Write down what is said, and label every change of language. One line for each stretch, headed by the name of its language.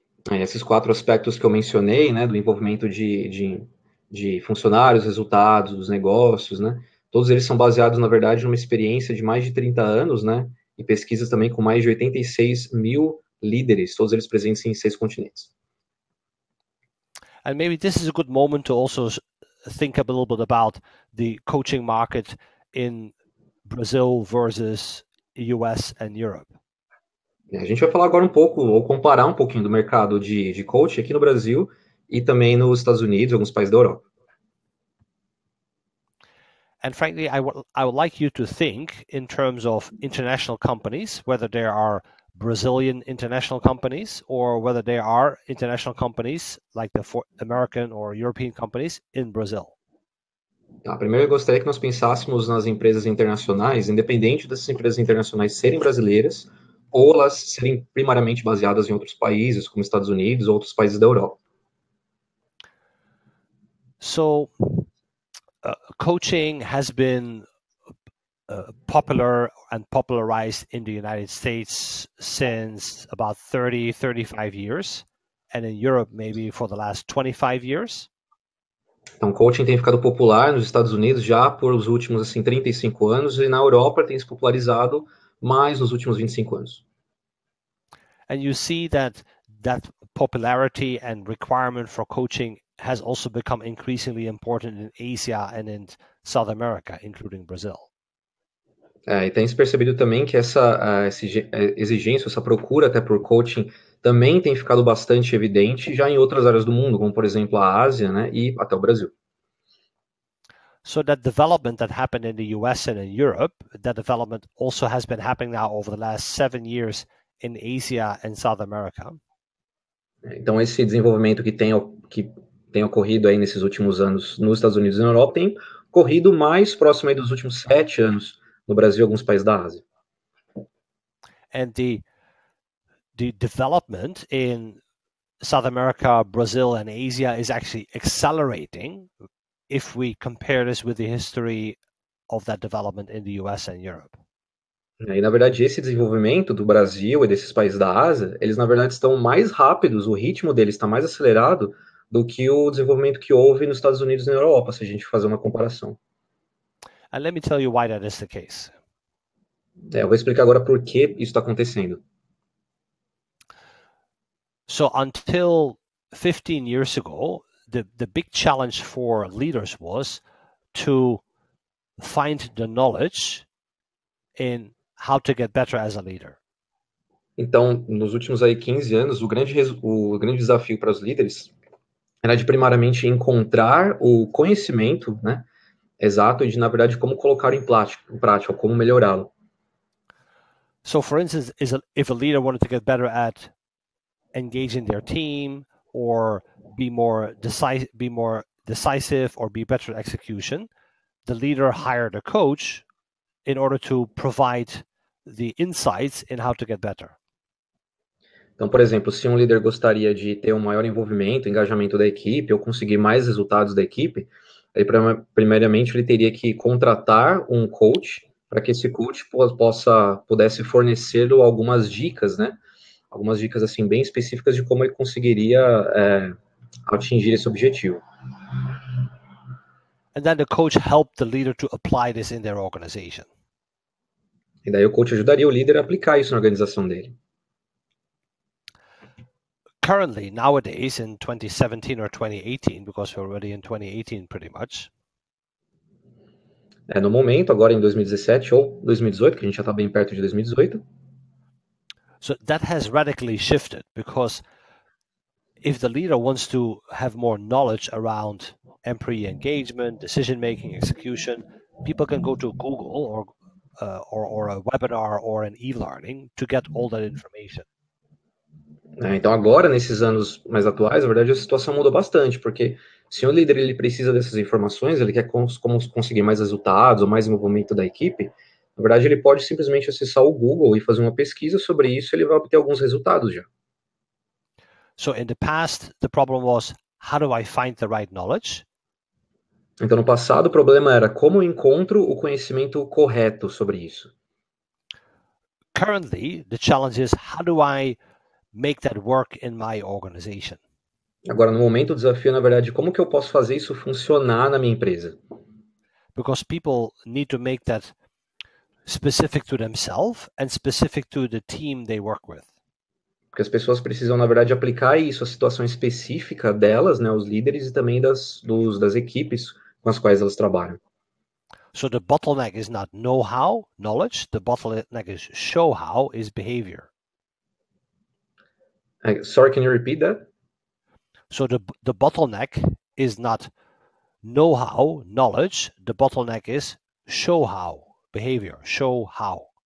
Portuguese: Esses 4 aspectos que eu mencionei, né, do envolvimento de funcionários, resultados, dos negócios, né, todos eles são baseados, na verdade, numa experiência de mais de 30 anos, né, e pesquisas também com mais de 86 mil líderes, todos eles presentes em 6 continentes.
English: And maybe this is a good moment to also think a little bit about the coaching market in Brazil versus US and Europe.
Portuguese: A gente vai falar agora um pouco, ou comparar um pouquinho do mercado de coaching aqui no Brasil e também nos Estados Unidos e alguns países da Europa.
English: And frankly, I would like you to think in terms of international companies, whether there are Brazilian international companies or whether there are international companies like the American or European companies in Brazil.
Portuguese: Primeiro eu gostaria que nós pensássemos nas empresas internacionais, independente dessas empresas internacionais serem brasileiras ou elas serem primariamente baseadas em outros países, como Estados Unidos ou outros países da Europa.
English: So, coaching has been popular and popularized in the United States since about 30, 35 years, and in Europe maybe for the last 25 years.
Portuguese: Então, coaching tem ficado popular nos Estados Unidos já por os últimos 35 anos e na Europa tem se popularizado mais nos últimos 25 anos.
English: And you see that popularity and requirement for coaching has also become increasingly important in Asia and in South America, including Brazil.
Portuguese: E tem se percebido também que essa exigência, essa procura até por coaching também tem ficado bastante evidente já em outras áreas do mundo, como por exemplo a Ásia, né, e até o Brasil.
English: So that development that happened in the US and in Europe, that development also has been happening now over the last 7 years in Asia and South America.
Portuguese: Então esse desenvolvimento que tem ocorrido aí nesses últimos anos nos Estados Unidos e na Europa tem ocorrido mais próximo aí dos últimos 7 anos no Brasil e alguns países da Ásia.
English: And the development in South America, Brazil, and Asia is actually accelerating if we compare this with the history of that development in the US and Europe.
Portuguese: E, na verdade, esse desenvolvimento do Brasil e desses países da Ásia, eles, na verdade, estão mais rápidos, o ritmo deles está mais acelerado do que o desenvolvimento que houve nos Estados Unidos e na Europa, se a gente fazer uma comparação.
English: And let me tell you why that is the case.
Portuguese: Eu vou explicar agora por que isso está acontecendo.
English: So until 15 years ago, the big challenge for leaders was to find the knowledge in how to get better as a leader.
Portuguese: Então, nos últimos 15 anos, o grande desafio para os líderes era de primariamente encontrar o conhecimento, né, exato e de, na verdade, como colocar em prática, como melhorá-lo.
English: So, for instance, if a leader wanted to get better at engaging their team or be more decisive or be better at execution, the leader hired a coach in order to provide the insights in how to get better.
Portuguese: Então, por exemplo, se um líder gostaria de ter um maior envolvimento, engajamento da equipe ou conseguir mais resultados da equipe, Ele, primeiramente, ele teria que contratar um coach para que esse coach pudesse fornecê-lo algumas dicas, né? Algumas dicas assim bem específicas de como ele conseguiria atingir esse objetivo.
English: And then the coach helped the leader to apply this in their organization.
Portuguese: E daí o coach ajudaria o líder a aplicar isso na organização dele.
English: Currently, nowadays, in 2017 or 2018, because we're already in 2018 pretty much,
Portuguese: no momento, agora em 2017 ou 2018, que a gente já está bem perto de 2018.
English: So that has radically shifted, because if the leader wants to have more knowledge around employee engagement, decision making, execution, people can go to Google or a webinar or an e-learning to get all that information.
Portuguese: Então agora, nesses anos mais atuais, na verdade a situação mudou bastante, porque se o líder ele precisa dessas informações, ele quer conseguir mais resultados ou mais envolvimento da equipe, na verdade ele pode simplesmente acessar o Google e fazer uma pesquisa sobre isso, e ele vai obter alguns resultados já.
English: So in the past, the problem was, how do I find the right knowledge?
Portuguese: Então no passado o problema era como eu encontro o conhecimento correto sobre isso.
English: Currently, the challenge is, how do I make that work in my organization?
Portuguese: Agora, no momento, o desafio, na verdade, como que eu posso fazer isso funcionar na minha empresa?
English: Because people need to make that specific to themselves and specific to the team they work with.
Portuguese: Porque as pessoas precisam, na verdade, aplicar isso à situação específica delas, né, os líderes e também das equipes com as quais elas trabalham.
English: So the bottleneck is not know-how, knowledge. The bottleneck is show-how, is behavior. Sorry, can you repeat that? So the bottleneck is not know-how, knowledge. The bottleneck is show-how, behavior, show-how.